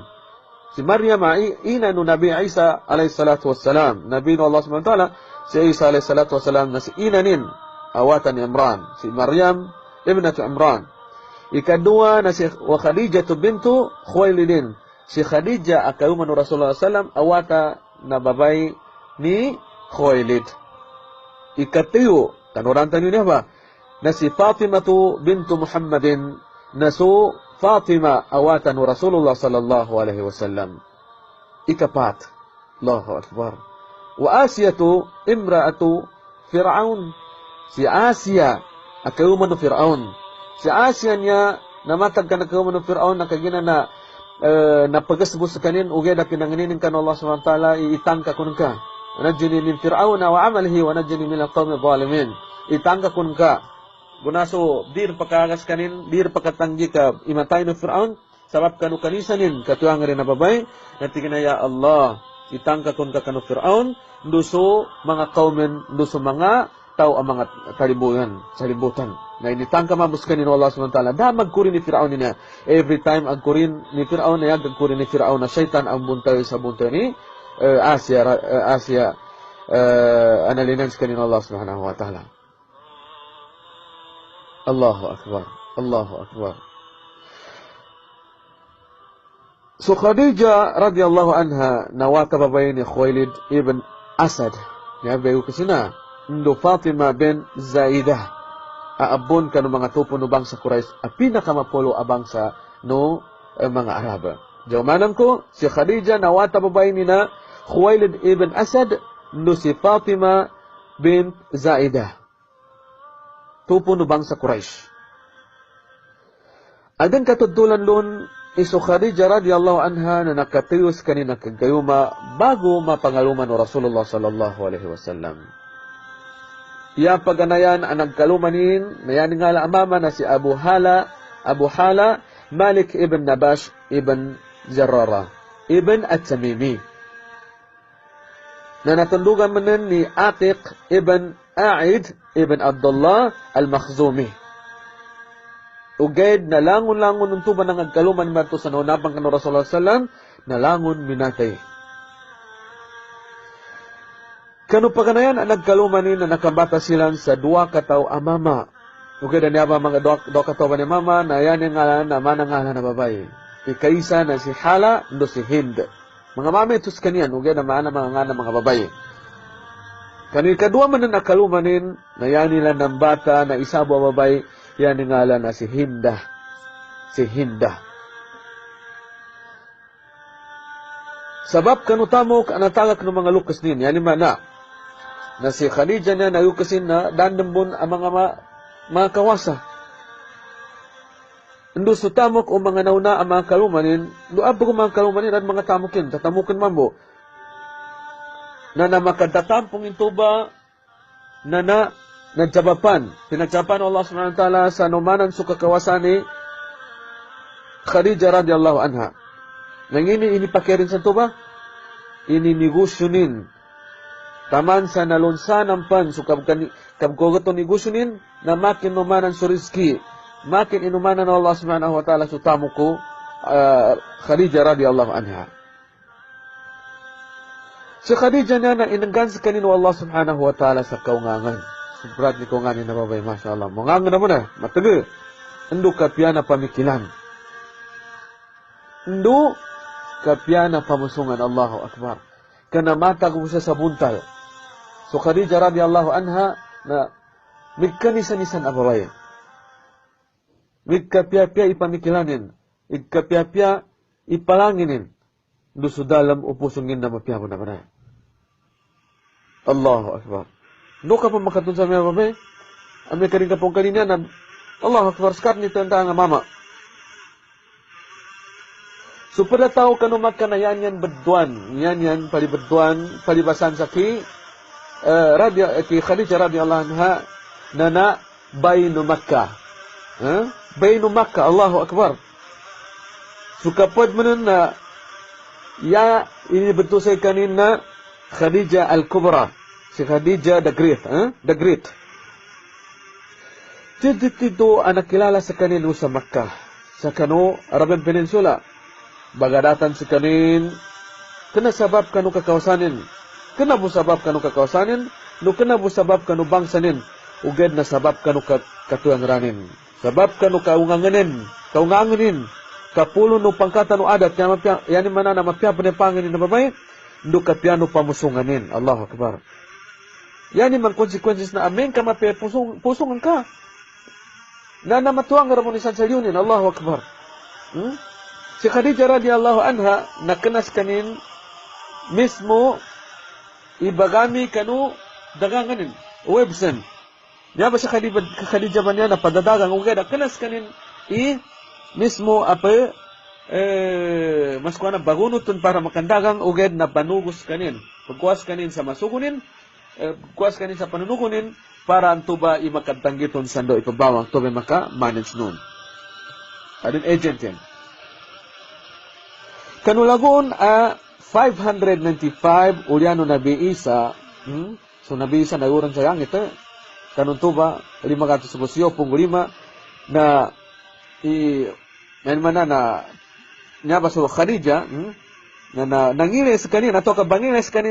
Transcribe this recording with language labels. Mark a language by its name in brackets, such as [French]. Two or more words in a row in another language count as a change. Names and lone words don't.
[Maguindanaon] Si Maryam ina no Nabi Isa [Arabic] عليه الصلاة والسلام. [Maguindanaon] Nabi no Allah [Arabic] سبحانه وتعالى [Maguindanaon] si Isa [Arabic] عليه الصلاة والسلام [Maguindanaon] na si inanin awatan Imran. Si Maryam ibnatu Imran. Ikadua na si Khadijah bintu Khuwailid. Si Khadijah akayuman no [Arabic] رسول الله سلم [Maguindanaon] awata na babay ni Khuwailid. Ikatiyo, kanurantan yun ba? Na si Fatimatu bintu Muhammadin, na so Fatima awatan [Arabic] رسول الله صلى الله عليه وسلم. Ikapat. الله أكبر. وآسية امرأة فرعون. [Maguindanaon] Si Asia akauman Fir'aun. Si Asia niya namatag ka na kauman Fir'aun nakagina na napagasbus kanin ugay na pinanginin kan Allah [Arabic] سبحانه وتعالى [Maguindanaon] iitangka kun ka. [Arabic] نجني من فرعون وعمله ونجني من القوم الظالمين. [Maguindanaon] Itangka kun ka. Gunaso dir pakagas kanin dir pakatanggi ka imatay no Fir'aun sabab kanu kanisanin katuang rin na babay natigina ya Allah itangka kun ka kanu Fir'aun nduso mga kaumen nduso mga tao ang mga salibutan. Na initangka mabuskan ni Allah [Arabic] سبحانه وتعالى. [Maguindanaon] Da magkurin ni Fir'aun niya. [English] Every time [Maguindanaon] agkurin ni Fir'aun na agkurin ni Fir'aun na syaitan ang buntay sa buntay ni Asia analinan sa kanina Allah [Arabic] سبحانه وتعالى. الله أكبر. الله أكبر. [Maguindanaon] So Khadijah [Arabic] رضي الله عنها [Maguindanaon] nawata babae ni Khuwailid ibn Asad. Yabayo kasi na ndo Fatima bin Zaidah. Aabon ka no mga tupo no bangsa Quraysh a pinakamapulo a bangsa no mga Arab. Jawmanan ko si Khadijah nawata babae ni na Khuwailid ibn Asad no si Fatima bin Zaidah. Tupo no bangsa Quraysh. Adan katudulan lon iso Khadijah [Arabic] رضي الله عنها [Maguindanaon] na nakatiyos kanina kagayuma bago mapangaluman o [Arabic] رسول الله صلى الله عليه وسلم. [Maguindanaon] Iya paganayan ang nagkalumanin na yan nga amama na si Abu Hala Malik ibn Nabash ibn Jarrara ibn At-Tamimi na natundugan manin ni Atiq ibn A'id ibn Abdullah al-Makhzumi. Uged na langon-langon ng tuba ng nagkaluman mato sa naunabang kano [Arabic] رسول الله سلم [Maguindanaon] na langon minatay. Kano paganayan ang nagkalumanin na nakabata silang sa dua kataw amama. Uged na niya ba mga dua kataw ni mama na yan yung ngalan na manangalan na babae. Ikaisa na si Hala no si Hind. Mga mami itos kaniyan uged na maana mga ngalan mga babae. Kanil kadua man na nakalumanin na yan nila ng bata na isa ba babae yan yung ngalan na si Hinda. Si Hinda. Sabab kanutamok anatagak ng mga lukas nin. Yan yung mana. Na si Khadijah na nayukasin na dandambon ang mga kawasa. Ando sa tamok o mga nauna ang mga kalumanin, doab ko mga kalumanin at mga tamukin, tatamukin mambo. Na makadatampong ito ba na nadjabapan. Pinagjaban Allah [Arabic] سبحانه وتعالى [Maguindanaon] sa numanan sa kakawasan ni Khadijah [Arabic] رضي الله عنها. [Maguindanaon] Nangini inipakirin sa ito ba? Ininegosyonin. Taman sa nalunsan ang pan, so kabkogato negosyonin, na makin numanan sa rizki, makin inumanan Allah [Arabic] سبحانه وتعالى [Maguindanaon] sa tamo ko, Khadijah [Arabic] رضي الله عنها. [Maguindanaon] Si Khadijah na inanggan sa kanino Allah [Arabic] سبحانه وتعالى [Maguindanaon] sa kaungangan. Subrat ni kaunganin na babay, mashallah. Mungangan na mo na, matagal. Ando kapya na pamikilan. Ando kapya na pamusungan, [Arabic] الله أكبر. [Maguindanaon] Kanamata ko siya sa buntal. So Khadijah [Arabic] رضي الله عنها [Maguindanaon] na migkanisan-nisan abaway. Migkapya-pya ipamikilanin. Migkapya-pya ipalanginin. Dusudalam upusungin na mapya mo na manay. [Arabic] الله أكبر. [Maguindanaon] No ka pa makatun sa mga babay? Amay ka rin ka pong kanina na [Arabic] الله أكبر, [Maguindanaon] skat nito ang taang mama. So pada tao kanumat ka na yan bedduan. Yan palibedduan, palibasan sa ki Khadijah [Arabic] رضي الله عنها [Maguindanaon] na baynu Makkah. Baynu Makkah, [Arabic] الله أكبر. [Maguindanaon] So kapag mo nun na ini betul saya kanina Khadijah al-Kubra. [English] Si Khadijah the Great. The Great. [Maguindanaon] Dito anak kilala sa kanino sa Makkah. Sa kano, [English] Arabian Peninsula. [Maguindanaon] Bagadatan sa kanin. Kena sabab kanu kakawasanin. Kena busabab kanu kakawasanin. No kena busabab kanu bangsanin. Ugad na sabab kanu katuang ranin. Sabab kanu kaunganganin. Kapulo no pangkata no adat. Yan mana na mapya panepangin na babay. No kapyano pamusunganin. [Arabic] الله أكبر. [Maguindanaon] Yan man consequences na amin ka pusungan ka. Na namatuang ramonisan sa yunin. [Arabic] الله أكبر. [Maguindanaon] Si Khadijah [Arabic] رضي الله عنها [Maguindanaon] nakenas kanin mismo ibagami kanu daganganin websen. Nya ba si Khadijah ba niya na padadagang ugay nakenas kanin mismo apa mas kuana bagunutun para makandagang ugay na banugos kanin. Pagkuas kanin sa masugunin, kuas kanin sa panunukunin para antuba imakadtanggiton sando ipabawang tobe maka manage nun. Adin agent yan. Kanulagon 595 uliano Nabi Isa. So Nabi Isa nagurang sa langit. Kanuntuba 515 na niya ba so Khadijah na nangilis kanin ato ka bangilis kanin